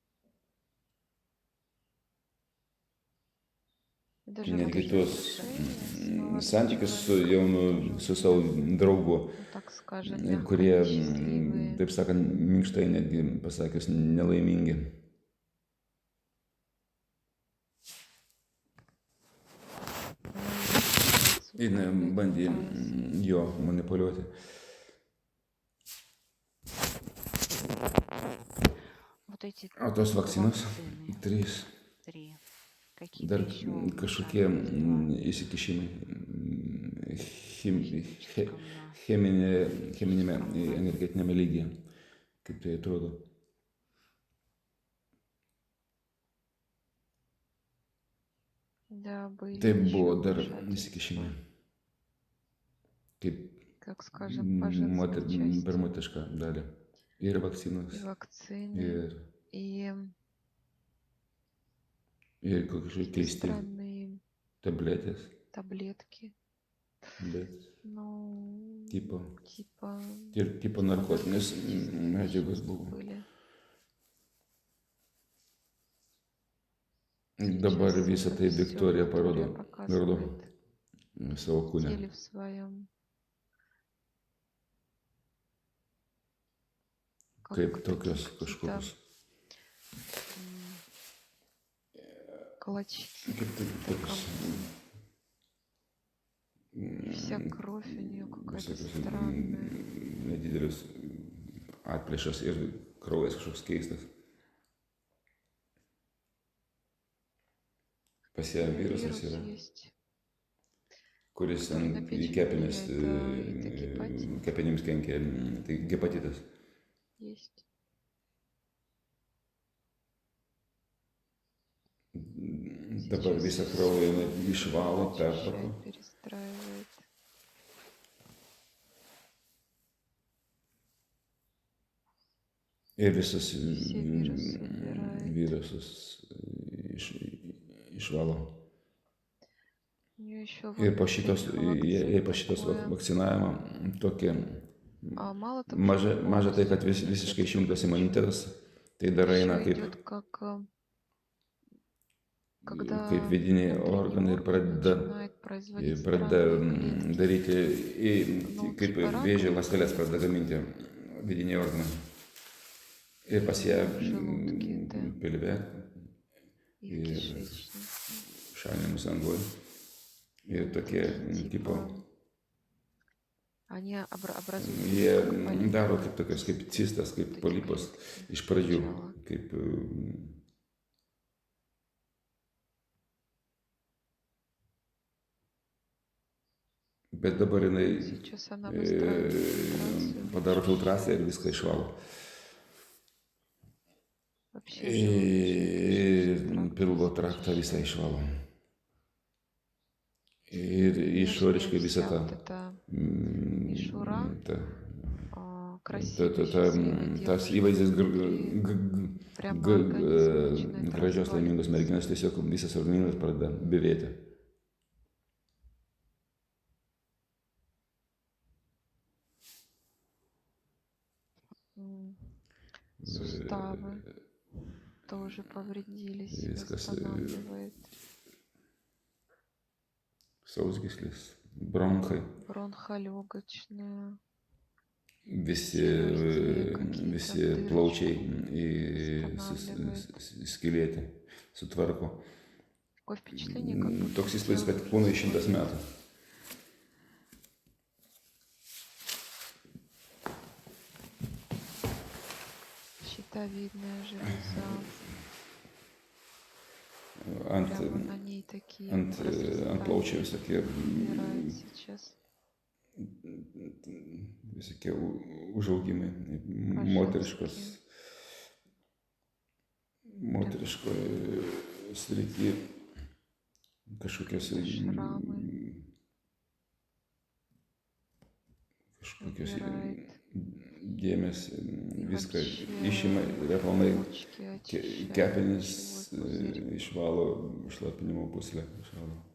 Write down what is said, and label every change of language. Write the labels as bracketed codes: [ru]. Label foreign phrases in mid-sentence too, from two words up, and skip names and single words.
[lt] Netgi tuos santykius su jaunu, su savo draugu, [ru] ну, так скажем, мягко [lt] kurie, [ru] несчастливые. [lt] taip sakant, minkštai netgi pasakius, nelaimingi. [ru] Ну, и [lt] Ir bandė [ru] пыталась. [lt] jo manipuliuoti. [ru] Вот эти [lt] O tos vakcinos, [ru] вакцины, 3, 3. Какие-то [lt] dar [ru] еще [lt] kažkokie [ru] вмешательства [lt] įsikišimai [ru] слишком на [lt] cheminėme energetinėme lygyje, kaip tai atrodo. [ru] Да, были [lt] Tai [ru] еще [lt] buvo dar [ru] вмешательства, [lt] įsikišimai, kaip [ru] как скажем, по женской части. [lt] per moterišką dalį. Ir vakcinos, [ru] И вакцины, и [lt] ir kažkokie [ru] какие-то [lt] keisti [ru] странные [lt] tabletės, [ru] таблетки. [lt] bet [ru] Ну, [lt] tipo [ru] типа [lt] narkotinės [ru] наркотические [lt] medžiagos [ru] вещества [lt] buvo. [ru] были. [lt] Dabar [ru] Сейчас [lt] visą [ru] это [lt] tai [ru] всё [lt] Viktorija parodo [ru] показывает [lt] savo [ru] в [lt] kūne. [ru] теле в своем. [lt] Kaip [ru] Как [lt] tokios [ru] такие [lt] kažkokios. [ru] клочки. [lt] Kaip tokios. [ru] И вся кровь у нее какая-то [lt] Visokios [ru] странная. [lt] nedidelis atplėšas ir kraujas kažkoks keistas. Pas ją virusas [ru] Вирус [lt] yra, [ru] есть. [lt] kuris [ru] Который на [lt] į [ru] печень [lt] kepenis, [ru] влияет, это гепатит. [lt] kepenims kenkia, tai hepatitas. [ru] Есть. [lt] Dabar visą kraują jinai išvalo, pertvarko. [ru] Очищает, перестраивает. [lt] Ir visus [ru] Все вирусы убирает. [lt] virusus išvalo. [ru] У нее еще [lt] Ir po šitos, jei po šitos vakcinavimo tokie [ru] А мало того, [lt] maža tai, kad visiškai išjungtas imunitetas, tai dar eina [ru] еще [lt] kaip, [ru] идет как когда [lt] kaip vidiniai [ru] внутренний [lt] organai ir [ru] орган начинает производить [lt] pradeda [ru] странные клетки. [lt] daryti, kaip preparatą. vėžio ląsteles pradeda gaminti vidiniai organai. Ir pas ją Žaludke, tai. pilve [ru] И в И кишечнике. [lt] šalinimus angoj. Ir tokie tipo, [ru] Они образуют [lt] jie [ru] как полипы. [lt] daro kaip tokios, kaip cistas, kaip Tokie polipos [ru] клетки [lt] iš pradžių, [ru] сначала. [lt] kaip bet dabar jinai [ru] Сейчас она выстраивает фильтрацию. [lt] padaro filtraciją ir viską išvalo. [ru] Вообще [lt] Ir [ru] желудочную [lt] pilvo traktą visą išvalo. Ir išoriškai visą tą [ru] мишура, [lt] ta, [ru] красивый [lt] tas įvaizdis [ru] прямо организм начинает [lt] gražios laimingos [ru] разваливаться. [lt] merginos, tiesiog visas organizmas pradeda byrėti. [ru] Суставы тоже повредились, [lt] Viskas, [ru] восстанавливает. [lt] sausgyslis, bronchai, [ru] Бронхолегочная. [lt] visi plaučiai skylėti, sutvarko. [ru] Такое впечатление, как будто [lt] Toks įspūdis, kad kūnai 100 metų. [ru] щитовидная железа. [lt] Ant, [ru] Прямо на ней такие [lt] ant plaučių visokie, [ru] убирает сейчас. [lt] visokie užaugimai, moteriškoje srity, kažkokios dėmes, viską išima ir aplamai kepenis išvalo, šlapinimo pūslę išvalo.